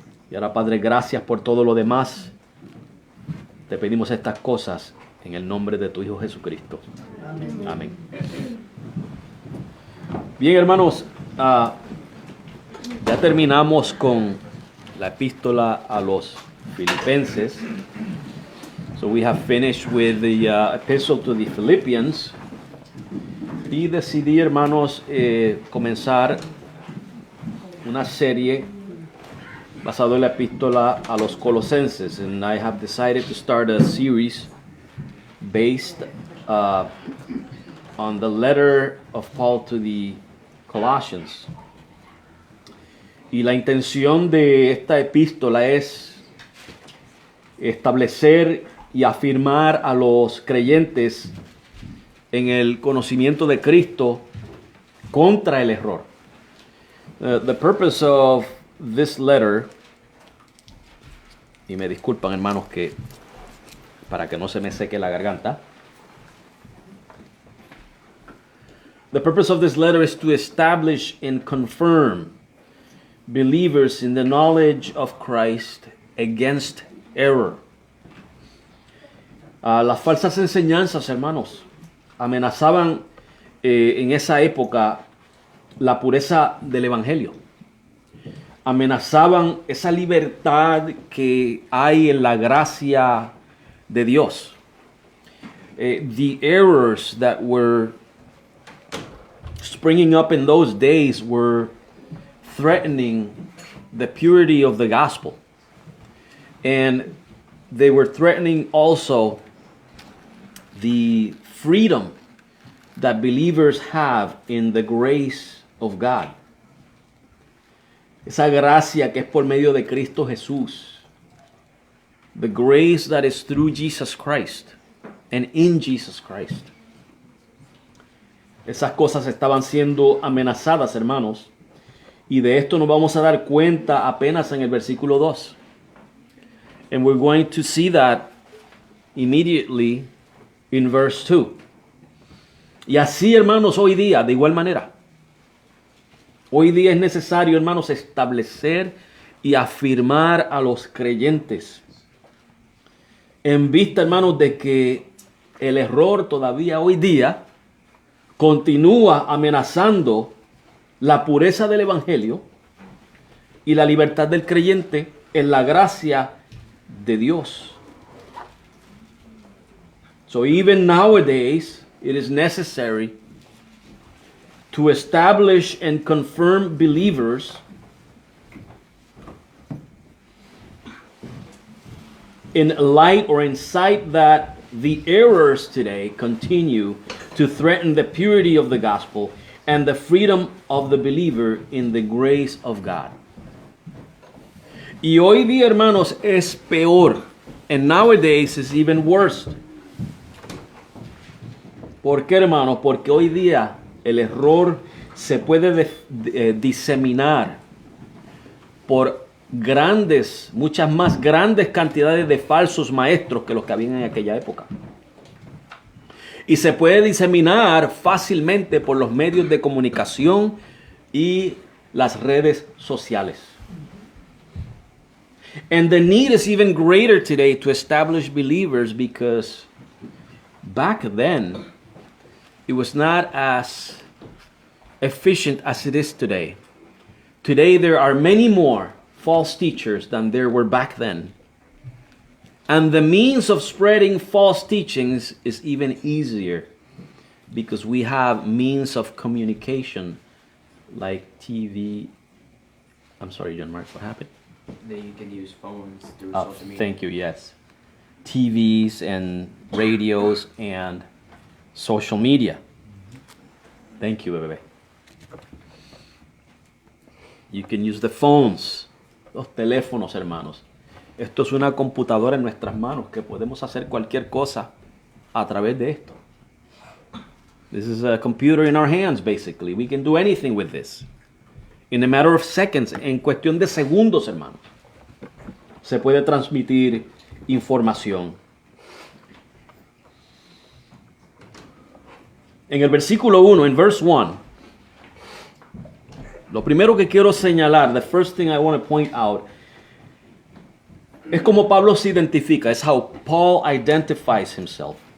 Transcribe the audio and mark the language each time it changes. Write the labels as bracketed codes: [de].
[es] Y ahora, Padre, gracias por todo lo demás. Te pedimos estas cosas en el nombre de tu Hijo Jesucristo. Amén. Amén. Bien, hermanos, ya terminamos con la epístola a los Filipenses. [en] So we have finished with the epistle to the Philippians. [es] Y decidí, hermanos, comenzar una serie basado en la epístola a los Colosenses. [en] And I have decided to start a series based on the letter of Paul to the Colossians. [es] Y la intención de esta epístola es establecer y afirmar a los creyentes en el conocimiento de Cristo contra el error. [en] The purpose of this letter, [es] y me disculpan, hermanos, que para que no se me seque la garganta. [en] The purpose of this letter is to establish and confirm believers in the knowledge of Christ against error. [es] Las falsas enseñanzas, hermanos, amenazaban en esa época la pureza del evangelio. Amenazaban esa libertad que hay en la gracia de Dios. [en] The errors that were springing up in those days were threatening the purity of the gospel. And they were threatening also the freedom that believers have in the grace of God. [es] Esa gracia que es por medio de Cristo Jesús. [en] The grace that is through Jesus Christ and in Jesus Christ. [es] Esas cosas estaban siendo amenazadas, hermanos. Y de esto nos vamos a dar cuenta apenas en el versículo 2. [en] And we're going to see that immediately in verse 2. [es] Y así, hermanos, hoy día, de igual manera. Hoy día es necesario, hermanos, establecer y afirmar a los creyentes. En vista, hermanos, de que el error todavía hoy día continúa amenazando la pureza del evangelio y la libertad del creyente en la gracia de Dios. [en] So even nowadays, it is necessary to establish and confirm believers in light or in sight that the errors today continue to threaten the purity of the gospel and the freedom of the believer in the grace of God. [es] Y hoy día, hermanos, es peor. [en] And nowadays is even worse. [es] ¿Por qué, hermanos? Porque hoy día el error se puede diseminar por muchas más grandes cantidades de falsos maestros que los que habían en aquella época. Y se puede diseminar fácilmente por los medios de comunicación y las redes sociales. [en] And the need is even greater today to establish believers because back then it was not as efficient as it is today. Today there are many more false teachers than there were back then. And the means of spreading false teachings is even easier because we have means of communication like TV. I'm sorry, John Mark, what happened? That you can use phones through social media. Thank you, yes. TVs and radios and social media. Thank you, bebé. You can use the phones, [es] los teléfonos, hermanos. Esto es una computadora en nuestras manos que podemos hacer cualquier cosa a través de esto. [en] This is a computer in our hands, basically. We can do anything with this. In a matter of seconds, [es] en cuestión de segundos, hermanos, se puede transmitir información. En el versículo 1, en [en] verse 1, [es] lo primero que quiero señalar, [en] the first thing I want to point out, [es] es como Pablo se identifica, es [en] how Paul identifies himself.